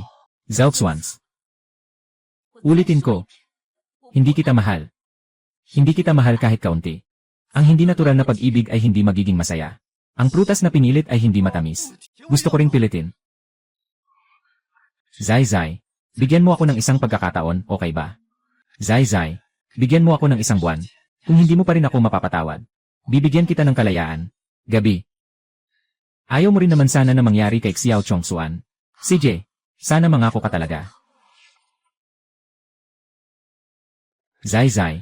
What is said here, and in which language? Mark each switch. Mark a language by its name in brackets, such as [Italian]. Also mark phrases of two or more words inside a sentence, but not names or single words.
[Filipino] Zhao Xuans. Ulitin ko. Hindi kita mahal. Hindi kita mahal kahit kaunti. Ang hindi natural na pag-ibig ay hindi magiging masaya. Ang prutas na pinilit ay hindi matamis. Gusto ko ring pilitin. Zai Zai. Bigyan mo ako ng isang pagkakataon, okay ba? Zai Zai. Bigyan mo ako ng isang buwan. Kung hindi mo pa rin ako mapapatawad, bibigyan kita ng kalayaan. Gabi. Ayaw mo rin naman sana na mangyari kay Xiao Chongsuan. CJ, sana mangako ka talaga. Zai Zai.